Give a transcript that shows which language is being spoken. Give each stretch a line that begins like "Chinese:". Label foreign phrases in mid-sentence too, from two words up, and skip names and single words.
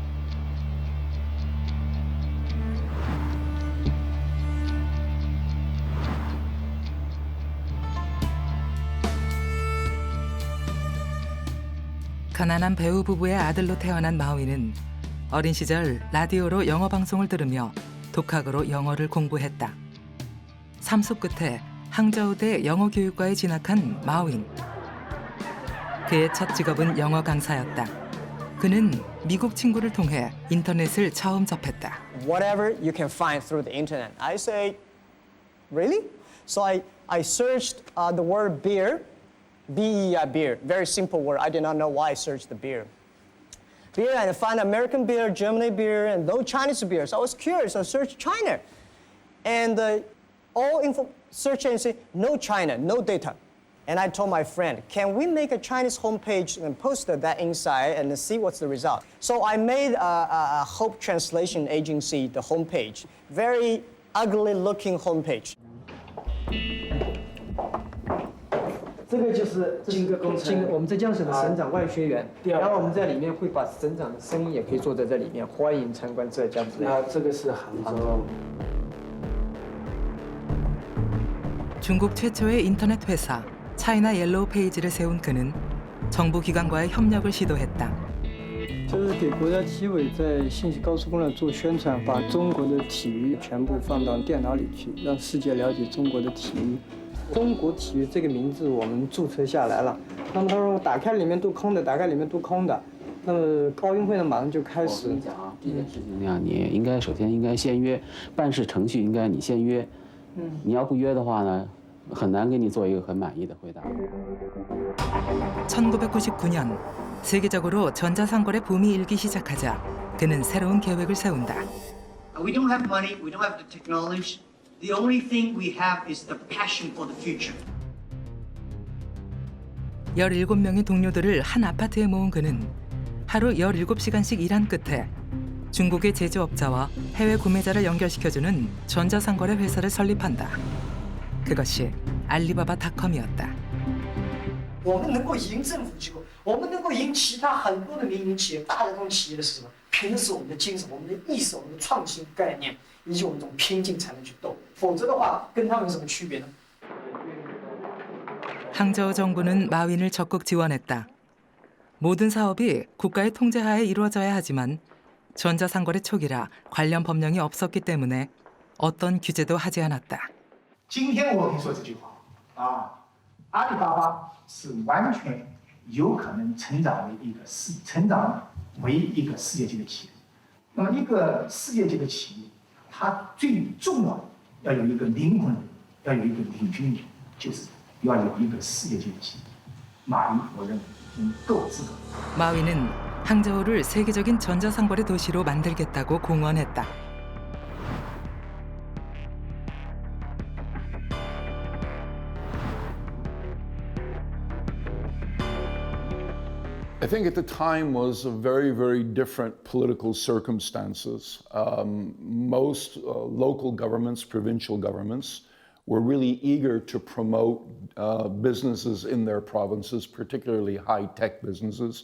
Korean: 가난한 배우 부부의 아들로 태어난 마윈은 어린 시절 라디오로 영어 방송을 들으며 독학으로 영어를 공부했다. 삼수 끝에 항저우대 영어 교육과에 진학한 마윈. 그의 첫 직업은 영어 강사였다. 그는 미국 친구를 통해 인터넷을 처음 접했다.
English: Whatever you can find through the internet. I say, really? So I searched the word beer. B-E-R, beer. Very simple word. I did not know why I searched the beer. Beer, and I found American beer, Germany beer, and no Chinese beer. So I was curious. I searched China. And all info search engines say, no China, no data. And I told my friend, can we make a Chinese homepage and post that inside and see what's the result? So I made a Hope Translation Agency, the homepage. Very ugly looking homepage.
Chinese: 这个就是我们浙江省的省长外学员，然后我们在里面会把省长的声音也可以做在这里面，欢迎参观浙江。那这个是杭州。
Korean: 중국 최초의 인터넷 회사 차이나 옐로우 페이지를 세운 그는 정부 기관과의 협력을 시도했다.
Chinese: 就是给国家体委在信息高速公路做宣传，把中国的体育全部放到电脑里去，让世界了解中国的体育。中国体育这个名字我们注册下来了。那么他说打开里面都空的，打开里面都空的。那么奥运会呢马上就开始。我跟你讲啊，第一件事情那样，你应该首先应该先约，办事程序应该你先约。你要不约的话呢，很难给你做一个很满意的回答。
Korean: 1999년 세계적으로 전자상거래 붐이 일기 시작하자 그는 새로운 계획을 세운다.
English: We don't have money, we don't have the technology. The only thing we have is the passion for the future.
Korean: 17명의 동료들을 한 아파트에 모은 그는 하루 17시간씩 일한 끝에 중국의 제조업자와 해외 구매자를 연결시켜주는 전자상거래 회사를 설립한다. 그것이 알리바바닷컴이었다.
Chinese: 我们能够赢政府机构，我们能够赢其他很多的民营企业、大的这种企业的是什么？凭的是我们的精神、我们的意识、我们的创新概念，以及我们这种拼劲才能去斗。否则的话，跟他们有什么区别呢？
Korean: 항저우 정부는 마윈을 적극 지원했다. 모든 사업이 국가의 통제하에 이루어져야 하지만 전자상거래 초기라 관련 법령이 없었기 때문에 어떤 규제도 하지 않았다.
Chinese: 今天我跟你说这句话啊，阿里巴巴是完全有可能成长为一个世界级的企业。那么一个世界级的企业，它最重要的要有一个灵魂，要有一个领军人，就是要有一个世界级的企业。马云，我认为够资格。
Korean: 마윈은 항저우를 세계적인 전자상거래 도시로 만들겠다고 공언했다.
English: I think at the time was a very, very different political circumstances. Most local governments, provincial governments, were really eager to promote businesses in their provinces, particularly high-tech businesses.